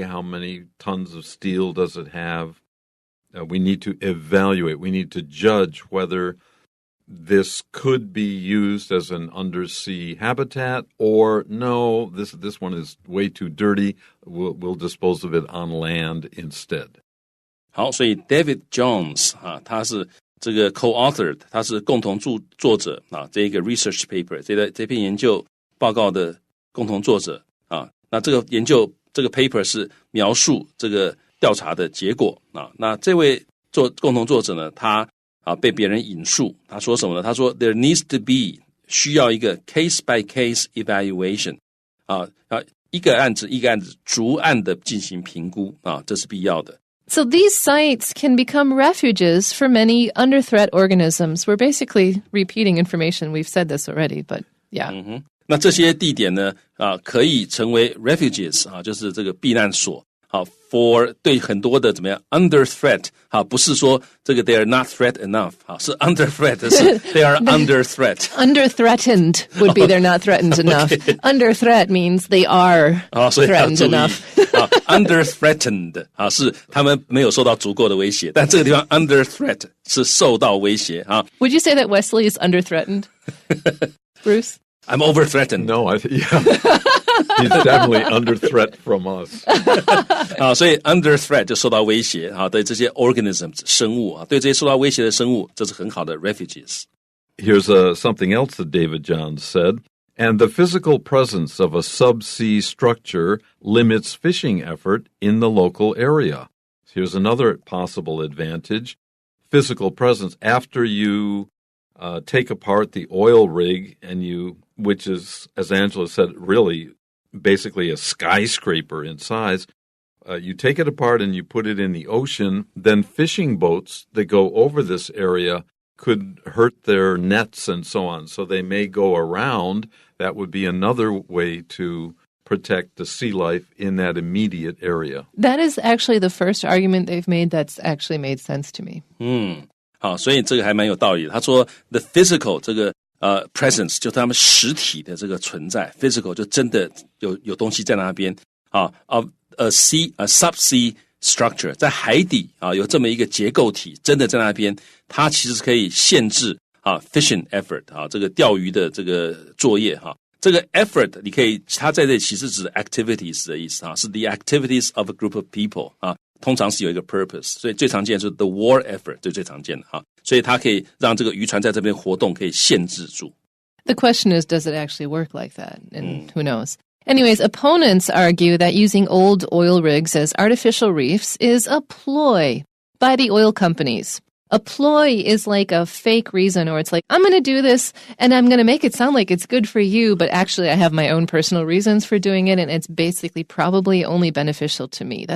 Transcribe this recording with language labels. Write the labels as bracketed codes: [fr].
[en] How many tons of steel does it have? We need to evaluate. We need to judge whether this could be used as an undersea habitat or no, this one is way too dirty. We'll dispose of it on land instead. [zh] 好，所以 David Jones 啊，他是这个 co-authored， 他是共同作者啊，这个 research paper 这篇研究报告的共同作者啊。那这个研究这个 paper 是描述这个调查的结果啊。那这位共同作者呢，他被别人引述，他说什么呢？他说 [en] there needs to be [zh] 需要一个 [en] case by case evaluation [zh] 啊，一个案子一个案子逐案的进行评估啊，这是必要的。 [en] So these sites can become refuges for many under-threat organisms. We're basically repeating information. We've said this already, but yeah. [zh] 那这些地点呢，可以成为 refuges 啊，就是这个避难所。好 ，for 对很多的怎么样 under threat 好，不是说这个 [en] they are not threat enough [zh] 好，是 under threat 是 [en] they are under threat Under threatened would be they're not threatened enough. Under threat means they are threatened enough. [zh] Under threatened 啊，是他们没有受到足够的威胁，但这个地方 under threat 是受到威胁啊。 [en] Would you say that Wesley is under threatened, Bruce? I'm over threatened. No, yeah. He's definitely under threat from us. [zh] 啊，所以 under threat 就受到威胁啊，对这些 organisms 生物啊，对这些受到威胁的生物，这是很好的 refuges. [en] Here's something else that David Johns said. And the physical presence of a subsea structure limits fishing effort in the local area. Here's another possible advantage. Physical presence after you take apart the oil rig and which is, as Angela said, really basically a skyscraper in size. You take it apart and you put it in the ocean, then fishing boats that go over this area could hurt their nets and so on. So they may go around. That would be another way to protect the sea life in that immediate area. That is actually the first argument they've made that's actually made sense to me. [zh] 好，所以这个还蛮有道理的。他说 the physical 这个presence 就他们实体的这个存在 ，physical 就真的有东西在那边啊 ， [en] of a subsea structure [zh] 在海底啊有这么一个结构体，真的在那边，它其实可以限制啊 [en] fishing effort [zh] 啊这个钓鱼的这个作业哈。这个 effort 你可以，它在这里其实指 activities 的意思啊，是 [en] the activities of a group of people [zh] 啊，通常是有一个 purpose， 所以最常见的就是 [en] the war effort [zh] 最常见的哈，所以它可以让这个渔船在这边活动可以限制住。 [en] The question is, does it actually work like that? And who knows? Anyways, opponents argue that using old oil rigs as artificial reefs is a ploy by the oil companies. A ploy is like a fake reason, or it's like, I'm going to do this and I'm going to make it sound like it's good for you, but actually I have my own personal reasons for doing it, and it's basically probably only beneficial to me.